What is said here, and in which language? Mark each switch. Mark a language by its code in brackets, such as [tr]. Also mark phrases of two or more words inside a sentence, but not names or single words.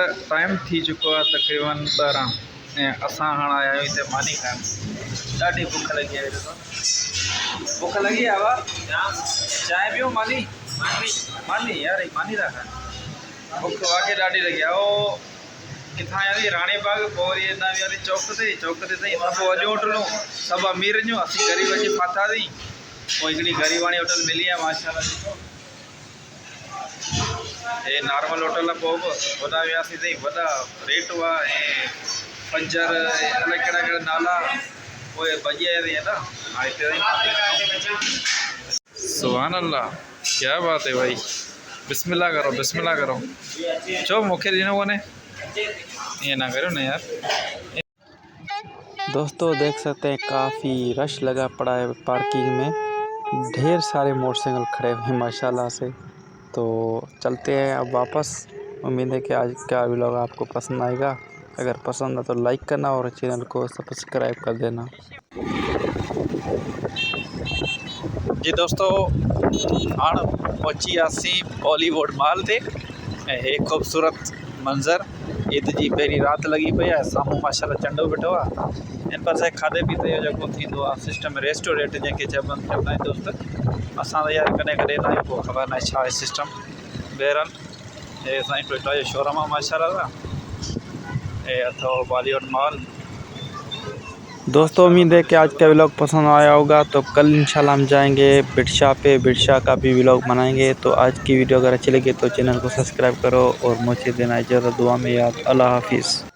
[sd] टाइम थी चुको आहे तक़रीबन 12 ऐं असां हाणे आया आहियूं हिते मानी खाइण। ॾाढी बुख लॻी आहे। बुख लॻी आहे वा चांहि पियो मानी मानी यार मानी था खाइनि। बुख वाक़ई ॾाढी लॻी आहे। उहो किथां यानी राणी बाग पोइ वरी हितां यानी चौक ते ताईं पोइ वॾियूं होटलूं सभु अमीर जूं, असीं ग़रीब अची फाथासीं। पोइ हिकिड़ी ग़रीबाणी होटल मिली आहे माशाल्लाह। ॾिसो हे नॉर्मल होटल आहे। पोइ बि वॾा वियासीं ताईं वॾा रेट हुआ ऐं पंजर अलाए कहिड़ा कहिड़ा नाला। पोइ भॼी आयासीं [ur] ہے نا [sd] हाणे हिते [ar] سبحان الله [ur] کیا بات ہے بھائی. [sd] बिस्मिल्लाह करो चो मूंखे ॾिनो कोन्हे ईअं ना करो ना यार। [ur] دوستوں دیکھ سکتے ہیں کافی رش لگا پڑا ہے پارکنگ میں. ڈھیر سارے موٹرسائیکل کھڑے ہوئے ہیں ماشاءاللہ سے. تو چلتے ہیں اب واپس. امید ہے کہ آج کا ولاگ آپ کو پسند آئے گا۔ اگر پسند ہے تو لائک کرنا اور چینل کو سبسکرائب کر دینا. جی دوستوں [sd] हाणे पहुची वियासीं बॉलीवुड मॉल ते ऐं हे ख़ूबसूरत मंज़र। ईद जी पहिरीं राति लॻी पई आहे। साम्हूं माशाल्लाह चंडो बीठो आहे। इन पासे खाधे पीते जो जेको थींदो आहे सिस्टम रेस्टोरेंट जंहिंखे चवंदा आहिनि दोस्त। असां त यार कॾहिं कॾहिं ना पोइ ख़बर न आहे छा आहे सिस्टम। बहरहाल हे असांजी टोयोटा जो शोरूम आहे माशाल्लाह। हे अथव बॉलीवुड मॉल। [ur] دوستوں امید ہے کہ آج کا ولاگ پسند آیا ہوگا. تو کل ان شاء اللہ ہم جائیں گے برسا پہ، برسا کا بھی ولاگ بنائیں گے. تو آج کی ویڈیو اگر اچھی لگی تو چینل کو سبسکرائب کرو اور مجھے دینا اجازت، دعا میں یاد. اللہ حافظ.